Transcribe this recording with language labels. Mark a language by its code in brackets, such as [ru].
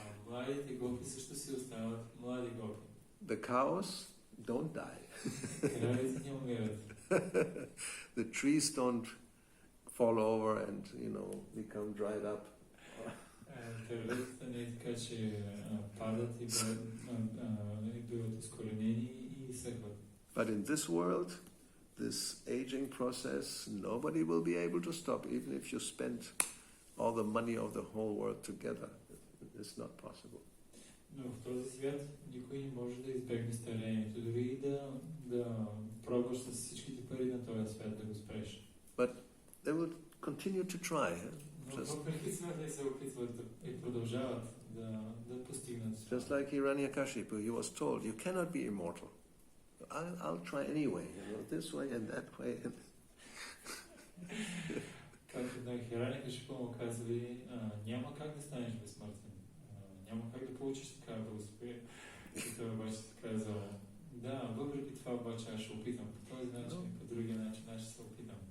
[bg] Младите гопи също си остават млади гопи. [en] The cows don't die. [bg] Кравите не умират. [en] The trees don't fall over and, become dried up. [bg] Дърветата не е така, че падат и биват изкоренени и изсъхват. [en] But in this world, this aging process, nobody will be able to stop, even if you spend all the money of the whole world together. It's not possible. [bg] Но в този свят никой не може да избегне старението, дори и да пробваш с всичките пари на този свят да го спреш. [en] But they will continue to try. [bg] Но въпреки това те се опитват и продължават да постигнат това. [en] Just like Hiranyakashipu, he was told, you cannot be immortal. I'll try anyway, this way and that way. [bg] Както на Хиранякашипу му казали, няма как да станеш безсмъртен. Няма как да получиш такава благословие. И той обаче казал, да, въпреки това обаче аз ще опитам по този начин и по другия начин аз ще се опитам.